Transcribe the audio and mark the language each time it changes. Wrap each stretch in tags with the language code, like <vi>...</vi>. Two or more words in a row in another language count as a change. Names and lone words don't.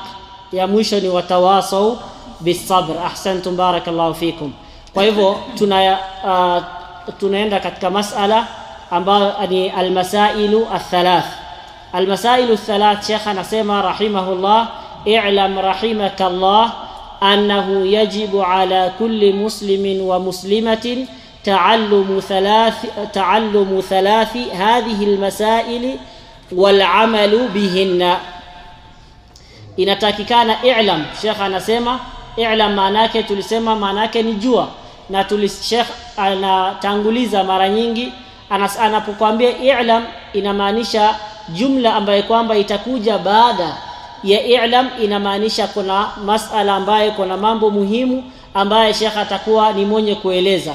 <sw>Ya mwisho ni</sw> <ar>وتواصوا بالصبر. أحسنتم، بارك الله فيكم.</ar> <sw>Kwa hivyo tunaenda katika masala ambayo ni</sw> <ar>المسائل الثلاث. المسائل الثلاث,</ar> <sw>Sheikh anasema</sw> <ar>رحمه الله، اعلم رحمك الله أنه يجب على كل مسلم ومسلمة تعلم ثلاث هذه المسائل والعمل بهن.</ar> <sw>Inatakikana i'lam. Sheikh anasema i'lam maana yake, tulisema maana yake ni jua, na Sheikh anatanguliza mara nyingi anapokuambia i'lam inamaanisha jumla ambayo kwamba itakuja baada ya i'lam, inamaanisha kuna masala ambayo kuna mambo muhimu ambayo Sheikh atakuwa ni mwenye kueleza.</sw>